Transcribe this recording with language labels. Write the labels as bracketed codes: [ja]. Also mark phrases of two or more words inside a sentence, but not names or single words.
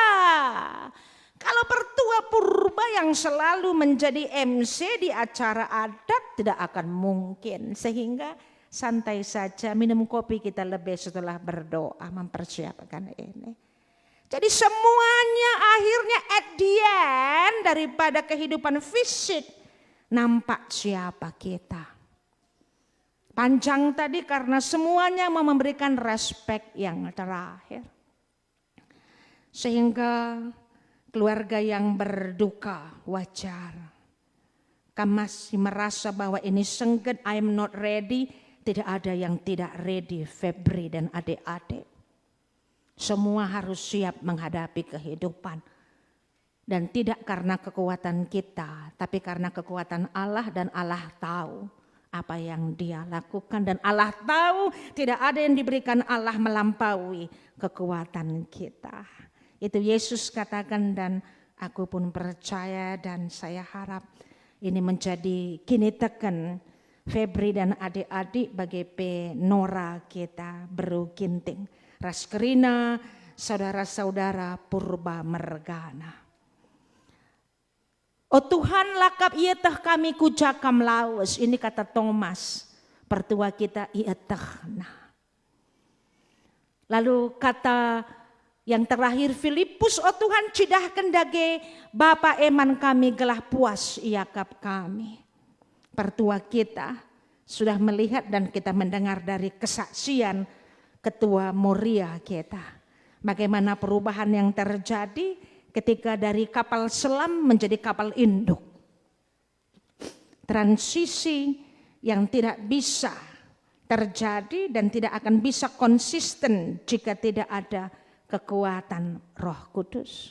[id] Kalau pertua Purba yang selalu menjadi MC di acara adat tidak akan mungkin. Sehingga santai saja minum kopi kita lebih setelah berdoa mempersiapkan ini. Jadi semuanya akhirnya [en] at the end [id] daripada kehidupan fisik nampak siapa kita. Panjang tadi karena semuanya mau memberikan respek yang terakhir. Sehingga keluarga yang berduka wajar. Kamu masih merasa bahwa ini sengket, [en] I'm not ready. [id] Tidak ada yang tidak ready, Febri dan adik-adik. Semua harus siap menghadapi kehidupan. Dan tidak karena kekuatan kita, tapi karena kekuatan Allah, dan Allah tahu apa yang Dia lakukan, dan Allah tahu tidak ada yang diberikan Allah melampaui kekuatan kita. Itu Yesus katakan, dan aku pun percaya, dan saya harap ini menjadi [btx] kini teken [id] Febri dan adik-adik bagi Nora kita Beru Ginting, Raskerina, saudara-saudara purba mergana. [btx] Oh Tuhan, lakap ia teh kami kujakam lawas. [id] Ini kata Thomas, pertua kita [btx] ia teh. [id] Lalu kata yang terakhir Filipus, [btx] oh Tuhan cidahkan dage Bapa eman kami gelah puas iakap kami. [id] Pertua kita sudah melihat dan kita mendengar dari kesaksian Ketua Moria kita. Bagaimana perubahan yang terjadi ketika dari kapal selam menjadi kapal induk. Transisi yang tidak bisa terjadi dan tidak akan bisa konsisten jika tidak ada kekuatan Roh Kudus.